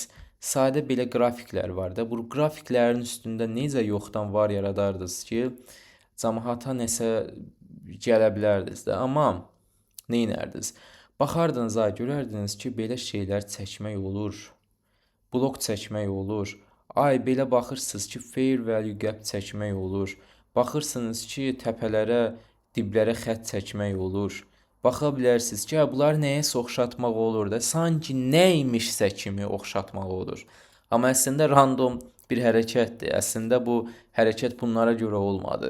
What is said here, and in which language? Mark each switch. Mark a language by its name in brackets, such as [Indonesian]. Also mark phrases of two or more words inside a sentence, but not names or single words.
[Azerbaijani] Sadə belə qrafiklər var da, bu qrafiklərin üstündə necə yoxdan var yaradardınız ki, cəmaata nəsə gələ bilərdiniz də. Amma nə edərdiniz? Baxardınız, görərdiniz ki, belə şeylər çəkmək olur. Blok çəkmək olur. Ay, belə baxırsınız ki, [English] fair value gap [Azerbaijani] çəkmək olur. Baxırsınız ki, təpələrə, diblərə xətt çəkmək olur. Baxa bilərsiniz ki, bunlar nəyəsə oxşatmaq olur da, sanki nəymişsə kimi oxşatmaq olur. Amma əslində random bir hərəkətdir. Əslində bu hərəkət bunlara görə olmadı.